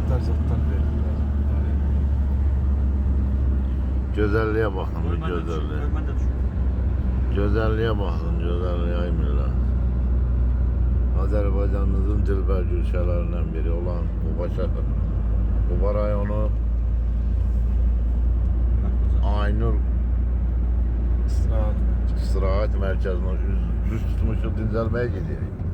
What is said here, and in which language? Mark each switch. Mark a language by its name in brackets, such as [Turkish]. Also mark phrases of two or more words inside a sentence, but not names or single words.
[Turkish] zotlar verdiler. Güzelliğe bakın, bir güzelliğe. Güzelliğe bakın, güzelliğe ay millet. [Azerbaijani] Azərbaycanımızın dilbər gülşələrindən biri olan Quba rayonu Aynur İstirahət Mərkəzinə üz tutmuşuq, dincəlməyə gedirik.